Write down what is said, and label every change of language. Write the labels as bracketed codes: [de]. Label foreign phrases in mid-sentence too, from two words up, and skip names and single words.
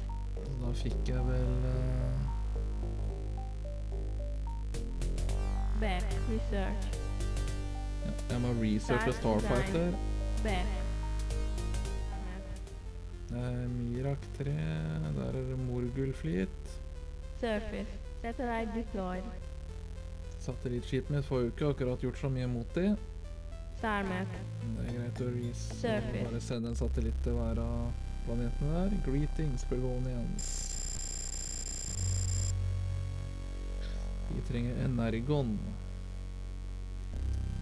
[no] Så da fikk jeg vel [en] B. Research. [no] ja, jeg må researche Starfighter. [en] B. [no] Mirak 3, der er det Morgul-fleet. [en] Surface. Satellite deployed. [no] Satellittskipet mitt får jo ikke akkurat gjort så mye mot de. [en] Starmap. [no] Det er greit å [en] Surface. [no] bare sende en satellitt til hver av planetene der. [en] Greetings, Bergonians. [no] Vi trenger Energon.